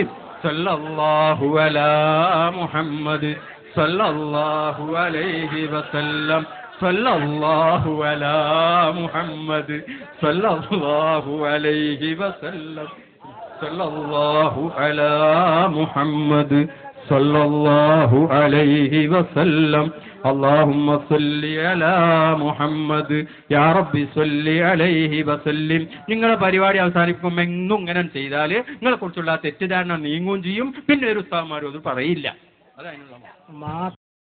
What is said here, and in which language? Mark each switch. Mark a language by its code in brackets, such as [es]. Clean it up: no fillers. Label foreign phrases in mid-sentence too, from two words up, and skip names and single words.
[ar] صلى الله على محمد صلى الله عليه وسلم صلى الله على محمد صلى الله عليه وسلم صلى الله على محمد صلى الله عليه وسلم اللهم صل على محمد يا ربي صل عليه وسلم. [ml] നിങ്ങളുടെ പരിപാടി അവസാനിപ്പിക്കുമ്പോൾ എങ്ങും ഇങ്ങനെ ചെയ്താൽ നിങ്ങളെ കുറിച്ചുള്ള തെറ്റിദ്ധാരണ നീങ്ങുകയും ചെയ്യും. പിന്നെ ഒരു ഉസ്താദ്മാരും അത് പറയില്ല. അതതിനുള്ള